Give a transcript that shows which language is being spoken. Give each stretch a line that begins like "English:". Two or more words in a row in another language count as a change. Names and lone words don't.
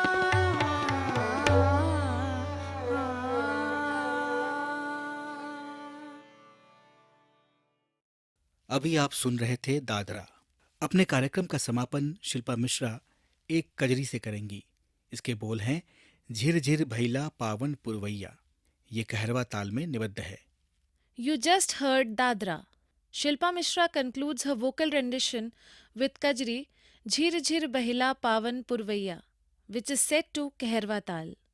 Hindi: अभी आप सुन रहे थे दादरा। अपने कार्यक्रम का समापन शिल्पा मिश्रा एक कजरी से करेंगी। इसके बोल हैं झिर झिर भैला पावन पुरवैया। ये कहरवा ताल में निबद्ध है।
English: You just heard Dadra. Shilpa Mishra concludes her vocal rendition with Kajri Jhir Jhir Bahila Pavan Purvaiya, which is set to Keherwa Tal.